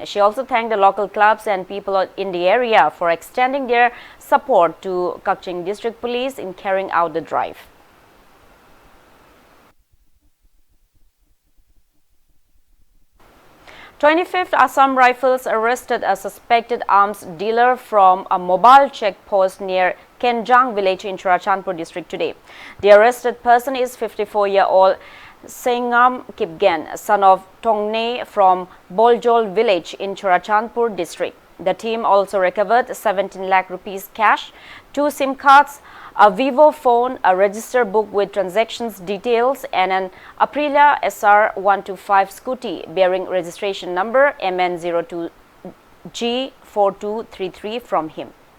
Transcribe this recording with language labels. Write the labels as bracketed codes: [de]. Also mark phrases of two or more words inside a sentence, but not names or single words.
[en] She also thanked the local clubs and people in the area for extending their support to Kaching District Police in carrying out the drive. "25th Assam Rifles arrested a suspected arms dealer from a mobile checkpost near Kenjang village in Churachandpur district today. The arrested person is 54-year-old Sengam Kipgen, son of Tongne from Boljol village in Churachandpur district. The team also recovered 17 lakh rupees cash, 2 SIM cards, a Vivo phone, a register book with transactions details, and an Aprilia SR125 scooty bearing registration number MN02G4233 from him.